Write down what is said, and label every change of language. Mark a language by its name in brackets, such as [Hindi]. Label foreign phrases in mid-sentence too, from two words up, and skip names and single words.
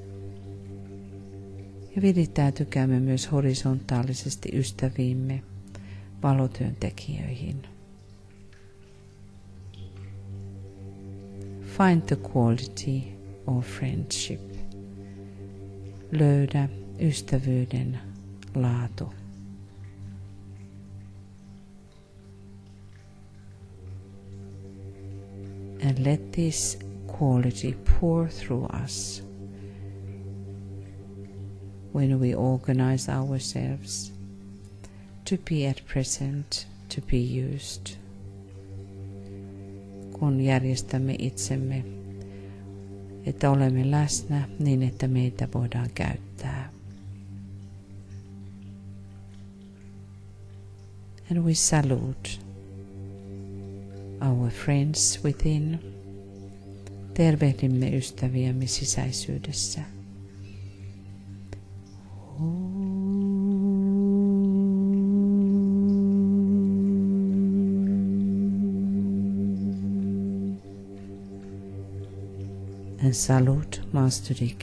[Finnish] Ja virittäytykäämme myös horisontaalisesti ystäviimme, valotyöntekijöihin. [English] Find the quality of friendship. [Finnish] Löydä ystävyyden laatu. [English] And let this quality pour through us when we organize ourselves to be at present, to be used. [Finnish] Kun järjestämme itsemme, että olemme läsnä niin, että meitä voidaan käyttää. [English] And we salute our friends within. [Finnish] Tervehdimme ystäviämme sisäisyydessä. [English] And salute Master DK.